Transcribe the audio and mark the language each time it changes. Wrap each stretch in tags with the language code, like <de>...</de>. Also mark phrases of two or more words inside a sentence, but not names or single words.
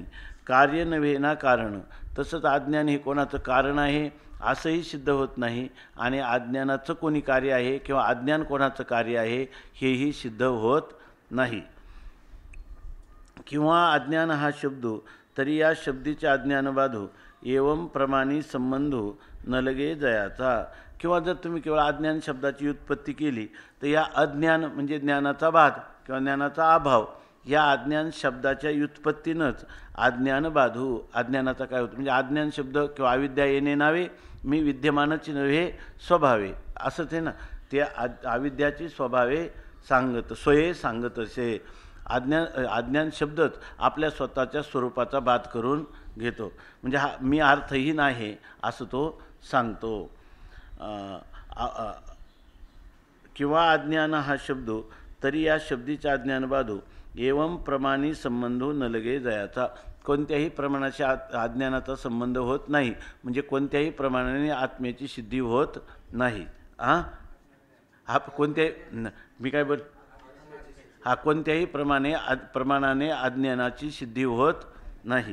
<mr>कार्य नव्हे ना कारण, तसंच अज्ञान हे कोणाचं कारण आहे असंही सिद्ध होत नाही आणि अज्ञानाचं कोणी कार्य आहे किंवा अज्ञान कोणाचं कार्य आहे हेही सिद्ध होत नाही. किंवा अज्ञान हा शब्दो तरी या शब्दीचे अज्ञान बाधो, एवं प्रमाणी संबंधो न लगे जयाचा. किंवा जर तुम्ही केवळ अज्ञान शब्दाची उत्पत्ती केली तर या अज्ञान म्हणजे ज्ञानाचा बाध किंवा ज्ञानाचा अभाव, या अज्ञान शब्दाच्या व्युत्पत्तीनंच अज्ञान बाधू, अज्ञानाचा काय होतं, म्हणजे अज्ञान शब्द किंवा अविद्या येणे नावे, मी विद्यमानच नव्हे स्वभावे, असंच आहे ना. ते अविद्याची स्वभावे सांगत स्वये सांगत असे. अज्ञान शब्दच आपल्या स्वतःच्या स्वरूपाचा बाध करून घेतो, म्हणजे हा मी अर्थहीन आहे असं तो सांगतो. किंवा अज्ञान हा शब्दो तरी या शब्दीचा अज्ञान बाधो, एवं प्रमाणी संबंधो न लगे जयाचा. कोणत्याही प्रमाणाशी अज्ञानाचा संबंध होत नाही, म्हणजे कोणत्याही प्रमाणाने आत्म्याची सिद्धी होत नाही. हा कोणत्याही मी काय बोल हा कोणत्याही प्रमाणाने अज्ञानाची सिद्धी होत नाही.</mr>